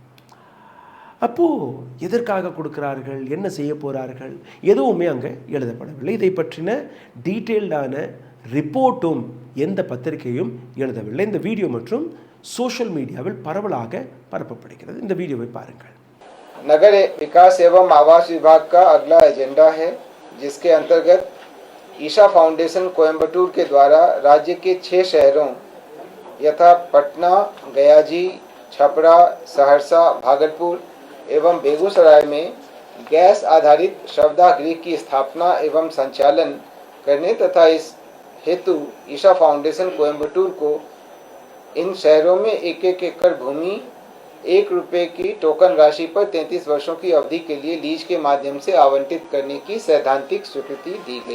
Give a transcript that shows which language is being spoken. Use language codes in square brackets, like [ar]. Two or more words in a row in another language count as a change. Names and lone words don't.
[ta] அப்போது எதற்காக கொடுக்கிறார்கள், என்ன செய்ய போகிறார்கள், எதுவுமே அங்கே எழுதப்படவில்லை. இதை பற்றின [en] detailed report [ta] எந்த பத்திரிகையும் எழுதவில்லை. இந்த வீடியோ மற்றும் [en] social media [ta] பரவலாக பரப்பப்படுகிறது. இந்த வீடியோவை பாருங்கள். [hi] नगर विकास एवं आवास विभाग का अगला एजेंडा है, जिसके अंतर्गत ईशा फाउंडेशन कोयम्बटूर के द्वारा राज्य के 6 शहरों यथा पटना, गयाजी, छपरा, सहरसा, भागलपुर एवं बेगूसराय में गैस आधारित शवदाह की स्थापना एवं संचालन करने तथा इस हेतु ईशा फाउंडेशन कोयम्बटूर को इन शहरों में 1-1 एकड़ भूमि ₹1 की टोकन राशि पर 33 वर्षों की अवधि के लिए लीज के माध्यम से आवंटित करने की सैद्धांतिक स्वीकृति दी गई.